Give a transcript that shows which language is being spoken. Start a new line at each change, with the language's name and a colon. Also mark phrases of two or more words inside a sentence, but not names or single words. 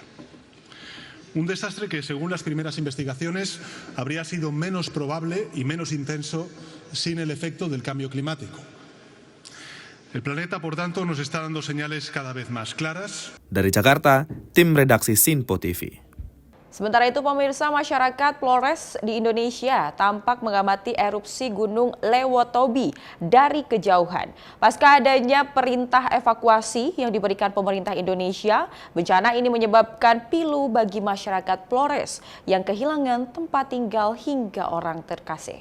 Spanish: Un desastre que, según las primeras investigaciones, habría sido menos probable y menos intenso sin el efecto del cambio climático. El planeta, por tanto, nos está dando señales cada vez más claras.
Indonesian: Dari Jakarta, tim redaksi Simpo TV. Sementara itu pemirsa, masyarakat Flores di Indonesia tampak mengamati erupsi Gunung Lewotobi dari kejauhan. Pasca adanya perintah evakuasi yang diberikan pemerintah Indonesia, bencana ini menyebabkan pilu bagi masyarakat Flores yang kehilangan tempat tinggal hingga orang terkasih.